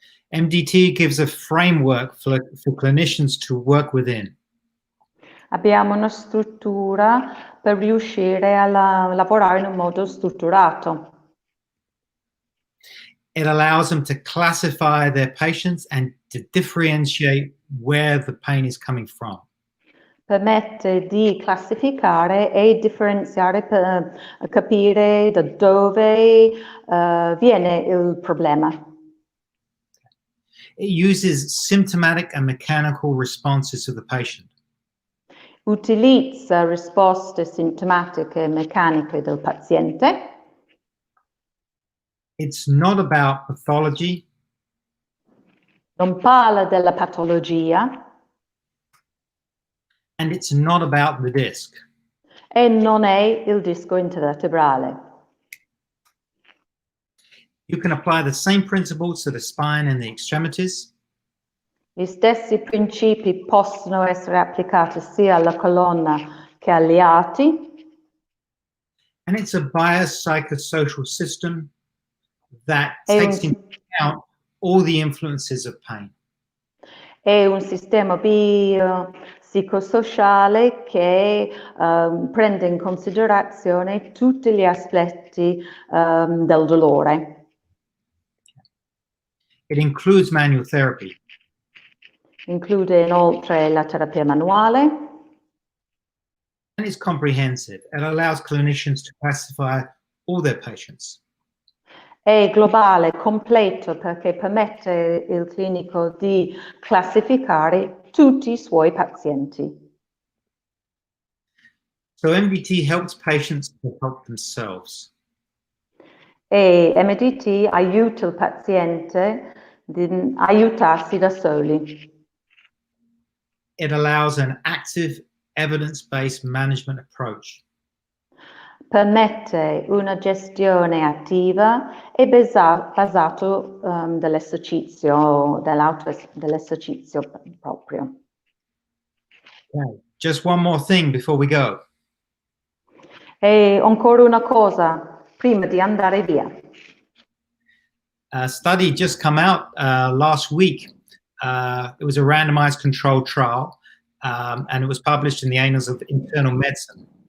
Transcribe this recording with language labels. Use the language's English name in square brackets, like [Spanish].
[English] MDT gives a framework for clinicians to work within. [Italian] Abbiamo una struttura per riuscire a lavorare in un modo strutturato. [English] It allows them to classify their patients and to differentiate where the pain is coming from. [Italian] Permette di classificare e differenziare per capire da dove viene il problema. [English] It uses symptomatic and mechanical responses of the patient. [Italian] Utilizza risposte sintomatiche e meccaniche del paziente. [English] It's not about pathology. [Italian] Non parla della patologia. [English] And it's not about the disc. [Italian] E non è il disco intervertebrale. [English] You can apply the same principles to the spine and the extremities. [Italian] Gli stessi principi possono essere applicati sia alla colonna che agli arti. [English] And it's a biopsychosocial system that takes into account all the influences of pain. [Italian] È un sistema psicosociale che prende in considerazione tutti gli aspetti del dolore. [English] It includes manual therapy. [Italian] Include inoltre la terapia manuale. [English] And it's comprehensive. It allows clinicians to classify all their patients. [Italian] È globale, completo, perché permette il clinico di classificare tutti i suoi pazienti. [English] So MDT helps patients to help themselves. [Italian] E MDT aiuta il paziente ad aiutarsi da soli. [English] It allows an active, evidence-based management approach. [Italian] Permette una gestione attiva e basato dell'esercizio, dell'esercizio proprio. [English] Okay. Just one more thing before we go. [Italian] E ancora una cosa, prima di andare via. [English] A study just come out last week. It was a randomized controlled trial, and it was published in the Annals of Internal Medicine.